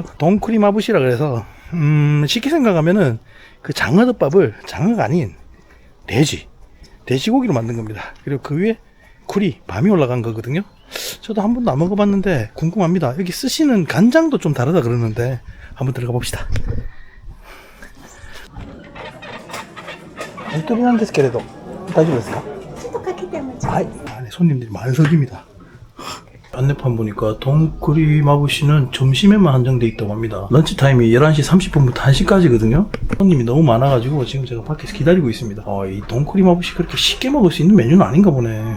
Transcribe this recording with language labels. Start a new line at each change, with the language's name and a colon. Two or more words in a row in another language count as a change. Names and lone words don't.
Korean: 돈크리마부시라 그래서 쉽게 생각하면은 그 장어덮밥을 장어가 아닌 돼지고기로 만든 겁니다. 그리고 그 위에 굴이 밤이 올라간 거거든요. 저도 한 번도 안 먹어봤는데 궁금합니다. 여기 쓰시는 간장도 좀 다르다 그러는데 한번 들어가 봅시다.
Japanese: 本当になんですけれど大丈夫ですか? ちょっとかけてもちょうだい。
Korean: 안에 손님들이 만석입니다. 안내판 보니까 돈쿠리 마부시는 점심에만 한정돼 있다고 합니다. 런치 타임이 11시 30분부터 1시까지거든요. 손님이 너무 많아가지고 지금 제가 밖에서 기다리고 있습니다. 이 돈쿠리 마부시 그렇게 쉽게 먹을 수 있는 메뉴는 아닌가 보네.